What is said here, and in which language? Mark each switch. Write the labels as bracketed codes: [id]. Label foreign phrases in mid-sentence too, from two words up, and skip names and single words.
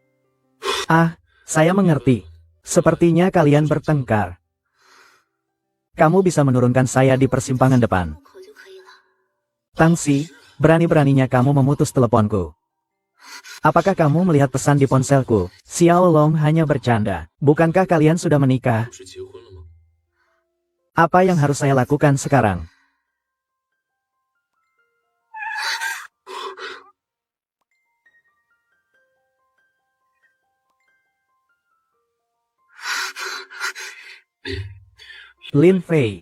[id] Ah, saya mengerti. Sepertinya kalian bertengkar. Kamu bisa menurunkan saya di persimpangan depan. [zh] 口就可以了。 [id] Tangsi, berani-beraninya kamu memutus teleponku. Apakah kamu melihat pesan di ponselku? Xiao Long hanya bercanda. Bukankah kalian sudah menikah? [zh] 不是结婚了吗？ [id] Apa yang harus saya lakukan sekarang? Lin Fei.